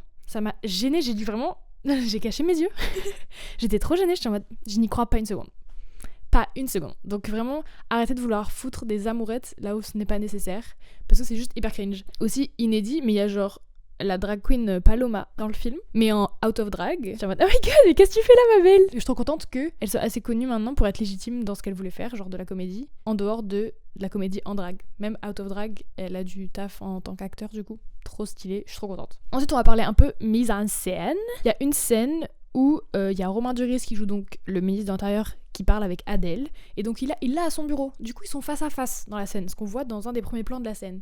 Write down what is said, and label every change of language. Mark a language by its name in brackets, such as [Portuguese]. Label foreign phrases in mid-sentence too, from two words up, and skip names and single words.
[French] Ça m'a gênée, j'ai dû vraiment... j'ai caché mes yeux. J'étais trop gênée, j'étais en mode... Je n'y crois pas une seconde. Pas une seconde. Donc vraiment, arrêtez de vouloir foutre des amourettes là où ce n'est pas nécessaire. Parce que c'est juste hyper cringe. Aussi inédit, mais il y a genre... la drag queen Paloma dans le film, mais en [English] out of drag. [French] J'étais en mode, [English] oh my god, [French] mais qu'est-ce que tu fais là, ma belle? Je suis trop contente qu'elle soit assez connue maintenant pour être légitime dans ce qu'elle voulait faire, genre de la comédie, en dehors de la comédie en drag. Même [English] out of drag, [French] elle a du taf en tant qu'acteur, du coup. Trop stylé, je suis trop contente. Ensuite, on va parler un peu mise en scène. Il y a une scène où il y a Romain Duris qui joue donc le ministre de l'Intérieur qui parle avec Adèle, et donc il l'a à son bureau. Du coup, ils sont face à face dans la scène, ce qu'on voit dans un des premiers plans de la scène.